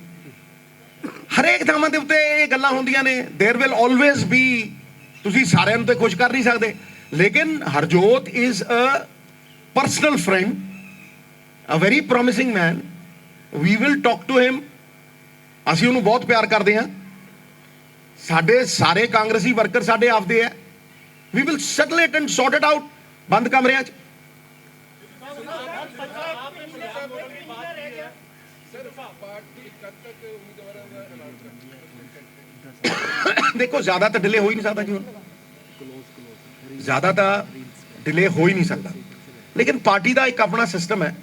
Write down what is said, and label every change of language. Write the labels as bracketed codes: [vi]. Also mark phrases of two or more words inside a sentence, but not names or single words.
[pa] ਹਰੇਕ ਥਾਵਾਂ ਦੇ ਉੱਤੇ ਇਹ ਗੱਲਾਂ ਹੁੰਦੀਆਂ ਨੇ। [en] there will always be, [pa] ਤੁਸੀਂ ਸਾਰਿਆਂ ਨੂੰ ਤੇ ਖੁਸ਼ ਕਰ ਨਹੀਂ ਸਕਦੇ, ਲੇਕਿਨ ਹਰਜੋਤ [en] is a personal friend, a very promising man. we will talk to him. [pa] ਅਸੀਂ ਉਹਨੂੰ ਬਹੁਤ ਪਿਆਰ ਕਰਦੇ ਹਾਂ। ਸਾਡੇ ਸਾਰੇ ਕਾਂਗਰਸੀ ਵਰਕਰ ਸਾਡੇ ਆਪਦੇ ਹੈ। [en] we will settle it and sort it out [pa] ਬੰਦ ਕਮਰਿਆਂ 'ਚ। [hi] देखो ज्यादा तो डिले हो ही नहीं सकता जी, ज्यादा तो डिले हो ही नहीं सकता, लेकिन पार्टी का एक अपना सिस्टम है।